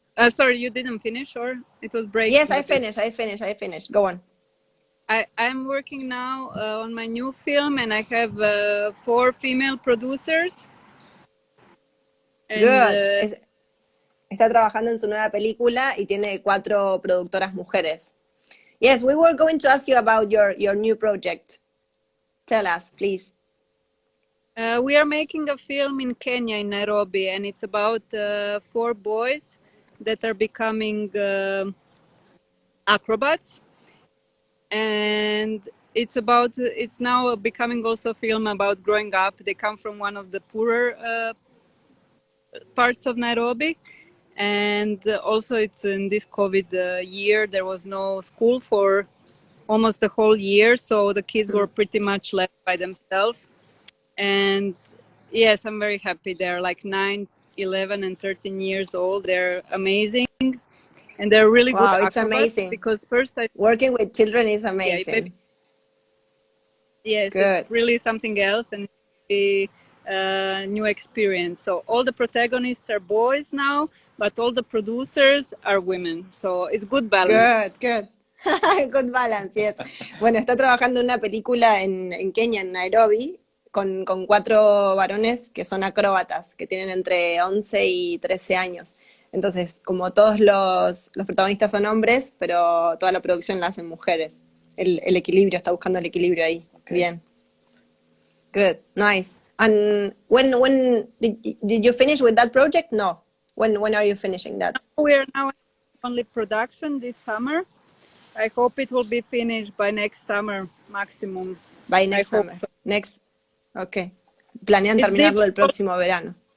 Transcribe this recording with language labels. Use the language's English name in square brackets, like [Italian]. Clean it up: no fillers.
[English] Sorry, you didn't finish, or it was breaking? Yes, I finished. Go on. I'm working now on my new film, and I have 4 female producers. And, Good. [Spanish] Está trabajando en su nueva película y tiene 4 productoras mujeres. [English] Yes, we were going to ask you about your new project. Tell us, please. We are making a film in Kenya, in Nairobi, and it's about 4 boys that are becoming acrobats. And it's now becoming also a film about growing up. They come from one of the poorer parts of Nairobi. And also it's in this COVID year, there was no school for almost the whole year. So the kids were pretty much left by themselves. And yes, I'm very happy. They're like 9, 11, and 13 years old. They're amazing. And they're really good acrobats. Wow, it's amazing. Because first working with children is amazing. Yes, good. It's really something else, and it's a new experience. So all the protagonists are boys now, but all the producers are women. So it's good balance. Good. Good balance, yes. [Spanish] Bueno, está trabajando en una película en Kenia, en Nairobi, con 4 varones que son acróbatas, que tienen entre 11 y 13 años. Entonces, como todos los protagonistas son hombres, pero toda la producción la hacen mujeres. El equilibrio, está buscando el equilibrio ahí. [English] Okay. [Spanish] Bien. [English] Good, nice. And when did you finish with that project? No. When are you finishing that? We are now only production this summer. I hope it will be finished by next summer maximum. By next summer. So. Okay. [Spanish] Planean terminarlo el próximo verano.